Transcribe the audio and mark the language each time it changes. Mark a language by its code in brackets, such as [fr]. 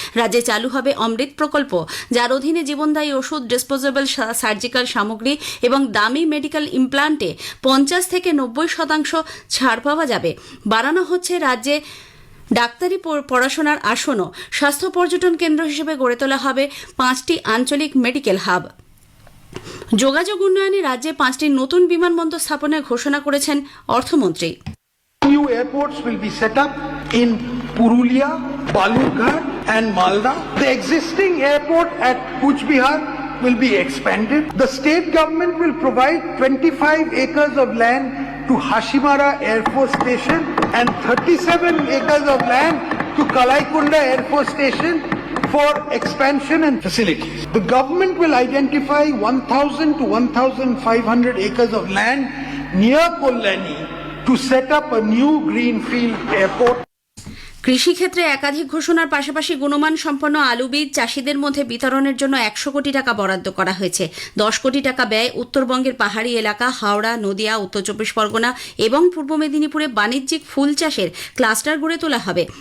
[bn] রাজ্যে চালু হবে অমৃত প্রকল্প, যার অধীনে জীবনদায়ী ওষুধ, ডিসপোজেবল সার্জিক্যাল সামগ্রী এবং দামি মেডিকেল ইমপ্লান্টে 50 থেকে 90% ছাড় পাওয়া যাবে। বাড়ানো হচ্ছে রাজ্যে ডাক্তারি পড়াশোনার আসনও। স্বাস্থ্য পর্যটন কেন্দ্র হিসেবে গড়ে তোলা হবে 5টি আঞ্চলিক মেডিকেল হাব। যোগাযোগ উন্নয়নে রাজ্যে 5টি নতুন বিমানবন্দর স্থাপনের ঘোষণা করেছেন অর্থমন্ত্রী। [en] New airports will be set up in Purulia, Balurghat and Malda. The existing airport at Kuch Bihar will be expanded. The state government will provide 25 acres of land to Hashimara Air Force Station and 37 acres of land to Kalaikunda Air Force Station for expansion and facilities. The government will identify 1,000 to 1,500 acres of land near Kollani to set up a new greenfield airport. [bn] কৃষিক্ষেত্রে একাধিক ঘোষণার পাশাপাশি গুণমান সম্পন্ন আলু বীজ চাষিদের মধ্যে বিতরণের জন্য 100 কোটি টাকা বরাদ্দ করা হয়েছে। 10 কোটি টাকা ব্যয় উত্তরবঙ্গের পাহাড়ি এলাকা হাওড়া, নদিয়া, উত্তর চব্বিশ পরগনা এবং পূর্ব মেদিনীপুরে বাণিজ্যিক ফুল চাষের ক্লাস্টার গড়ে তোলা হবে।